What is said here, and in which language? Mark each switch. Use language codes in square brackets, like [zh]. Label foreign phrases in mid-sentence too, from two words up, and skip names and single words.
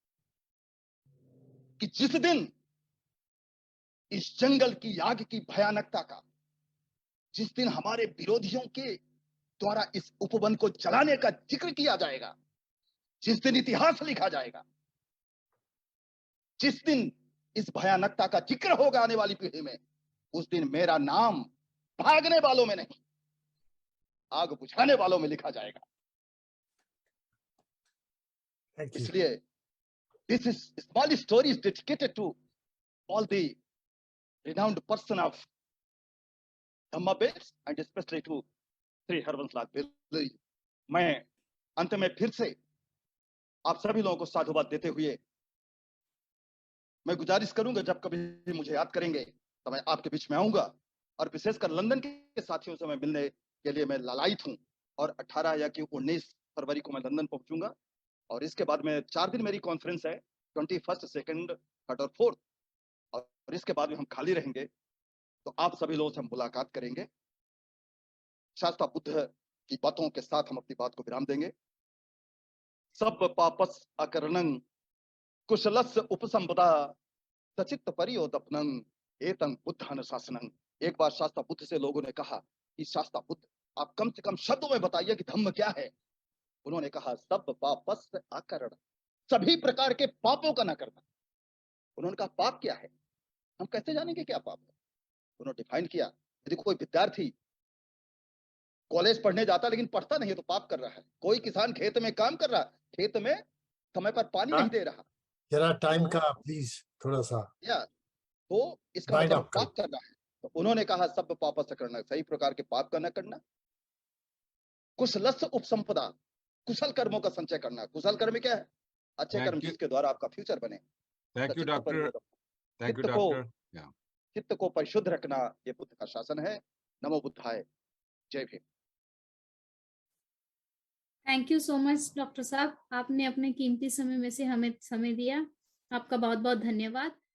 [hi] कि जिस दिन इस जंगल की आग की भयानकता का, जिस दिन हमारे विरोधियों के द्वारा इस उपवन को जलाने का जिक्र किया जाएगा, जिस दिन इतिहास लिखा जाएगा, जिस दिन इस भयानकता का जिक्र होगा आने वाली पीढ़ी में, उस दिन मेरा नाम भागने वालों में नहीं, आग बुझाने वालों में लिखा जाएगा। [en] इसलिए this is small story is dedicated to all the renowned person of Dhamma Base and especially to श्री हरवंशराज बिरजू। [hi] मैं अंत में फिर से आप सभी लोगों को साधुवाद देते हुए मैं गुजारिश करूंगा जब कभी मुझे याद करेंगे तो मैं आपके बीच में आऊंगा, और विशेषकर लंदन के साथियों से मैं मिलने के लिए मैं लालायित हूं। और 18 या कि 19 फरवरी को मैं लंदन पहुंचूंगा, और इसके बाद में 4 दिन मेरी कॉन्फ्रेंस है, 21, 2, 3 और 4, और इसके बाद में हम खाली रहेंगे। तो आप सभी लोगों से हम मुलाकात करेंगे। शास्ता बुद्ध की बातों के साथ हम अपनी बात को विराम देंगे। [pi] सब पापस अकरणं कुशलस्य उपसंपदा सचित्त परियोदपनं एतं बुद्ध अनुशासनं। [hi] एक बार शास्ता बुद्ध से लोगों ने कहा कि शास्ता बुद्ध आप कम से कम शब्दों में बताइए कि धम्म क्या है। उन्होंने कहा [pi] सब पापस अकरण, [hi] सभी प्रकार के पापों का न करना। उन्होंने कहा पाप क्या है, हम कैसे जानेंगे क्या पाप है? उन्होंने डिफाइन किया, यदि कोई विद्यार्थी कॉलेज पढ़ने जाता लेकिन पढ़ता नहीं है तो पाप कर रहा है। कोई किसान खेत में काम कर रहा, खेत में समय पर पानी नहीं दे रहा, जरा टाइम का प्लीज थोड़ा सा, या तो इसका मतलब पाप कर रहा है। तो उन्होंने कहा सब पाप से करना, सही प्रकार के पाप का न करना। [pi] कुशलस्य उपसंपदा, [hi] कुशल कर्मों का संचय करना। कुशल कर्म क्या है? अच्छे कर्म जिसके द्वारा आपका फ्यूचर बने। [en] thank you doctor, thank you doctor. [hi] चित्त को परिशुद्ध रखना, ये बुद्ध का शासन है। [pi] नमो बुद्धाय, [hi] जय भीम। [en] thank you so much doctor [hi] साहब, आपने अपने कीमती समय में से हमें समय दिया, आपका बहुत बहुत धन्यवाद।